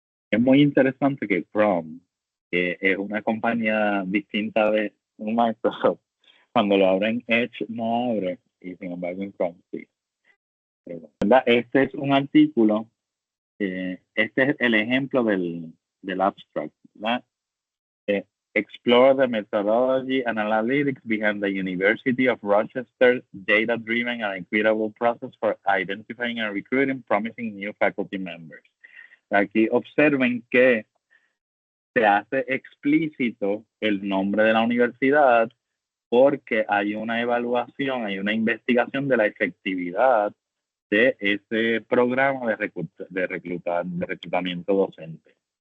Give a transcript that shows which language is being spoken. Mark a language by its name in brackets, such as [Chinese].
[Spanish] Es muy interesante que Chrome, que es una compañía distinta de Microsoft, cuando lo abre en Edge no abre, y sin embargo en Chrome sí. ¿Verdad? Este es un artículo, este es el ejemplo del abstract, ¿verdad? [English] Explore the methodology and analytics behind the University of Rochester's data-driven and equitable process for identifying and recruiting promising new faculty members. [Spanish] Aquí observen que se hace explícito el nombre de la universidad porque hay una evaluación, hay una investigación de la efectividad de ese programa de reclutamiento docente.